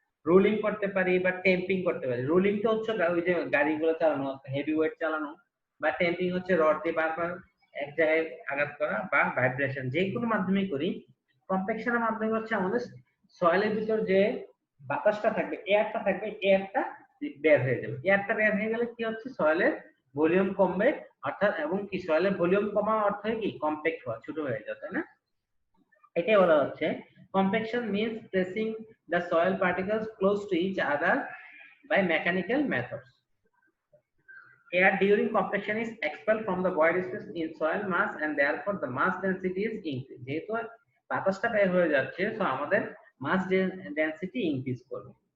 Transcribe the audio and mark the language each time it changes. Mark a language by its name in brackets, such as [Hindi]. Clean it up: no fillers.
[Bangla] Rolling করতে পারি বা টেম্পিং করতে পারি। রোলিং তো হচ্ছে ওই যে গাড়িগুলো চালানো, হেভি ওয়েট চালানো, বা টেম্পিং হচ্ছে রড দিয়ে বারবার এক জায়গায় আঘাত করা, বা ভাইব্রেশন, যে কোনো মাধ্যমে করি। কম্প্যাকশনের মাধ্যমে হচ্ছে আমাদের সয়েলের ভিতর যে বাতাসটা থাকবে, এয়ারটা থাকবে, এয়ারটা বের হয়ে যাবে। এয়ারটা বের হয়ে গেলে কি হচ্ছে, সয়েলের ভলিউম কমবে, অর্থাৎ এবং কি সয়েলের ভলিউম কমা অর্থ কি কম্প্যাক্ট হওয়া, ছোট হয়ে যাবে, তাই না? এটাই বলা হচ্ছে [English] Compaction means placing the soil particles close to each other by mechanical methods. Air during compaction is expelled from the void space in soil mass and therefore the mass density is increased. [Bangla] যেহেতু বাতাসটা বের হয়ে যাচ্ছে, so আমাদের মাস density increase করবে।